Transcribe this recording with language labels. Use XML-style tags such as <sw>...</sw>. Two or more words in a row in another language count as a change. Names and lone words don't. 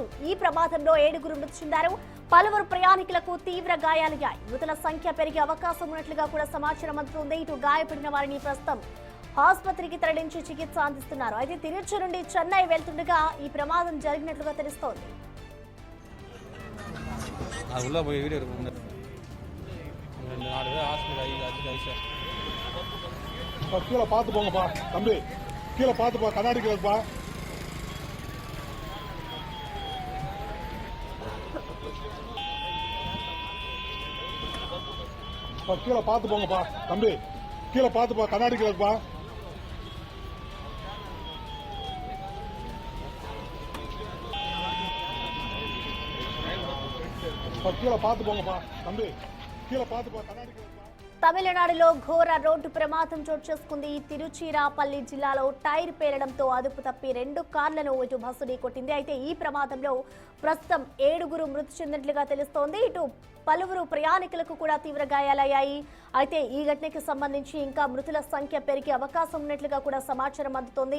<te>ఈ ప్రమాదంలో 7గురు మృతి చెందారు. పలువురు ప్రయాణికులకు తీవ్ర గాయాలయ్యాయి. మృతుల సంఖ్య పెరిగే అవకాశం ఉన్నట్లుగా కూడా సమాచారం అందుతుంది. ఇటు గాయపడిన వారిని ప్రస్తుతం ఆసుపత్రికి తరలించి చికిత్స అందిస్తున్నారు. అయితే తిరుచి నుండి చెన్నై వెళ్తుండగా ఈ ప్రమాదం జరిగినట్లుగా తెలుస్తోంది.</te> <ta>கீழே பார்த்து போங்கப்பா தம்பி, கீழே பார்த்துப்பா, கண்ணாடி கிடப்பா. கீழே பார்த்து போங்கப்பா தம்பி, கீழே பார்த்துப்பா, கண்ணாடி கிடப்பா. கீழே பார்த்து போங்கப்பா தம்பி, கீழே பார்த்துப்பா, கண்ணாடி கிடப்பா.</ta> <te>తమిళనాడులో ఘోర రోడ్డు ప్రమాదం చోటు చేసుకుంది. తిరుచిరాపల్లి జిల్లాలో టైర్ పేలడంతో అదుపు తప్పి 2 కార్లను ఇటు బస్సు ఢీకొట్టింది. అయితే ఈ ప్రమాదంలో ప్రస్తుతం 7గురు మృతి చెందినట్లుగా తెలుస్తోంది. ఇటు పలువురు ప్రయాణికులకు కూడా తీవ్ర గాయాలయ్యాయి. అయితే ఈ ఘటనకి సంబంధించి ఇంకా మృతుల సంఖ్య పెరిగే అవకాశం ఉన్నట్లుగా కూడా సమాచారం అందుతోంది.</te>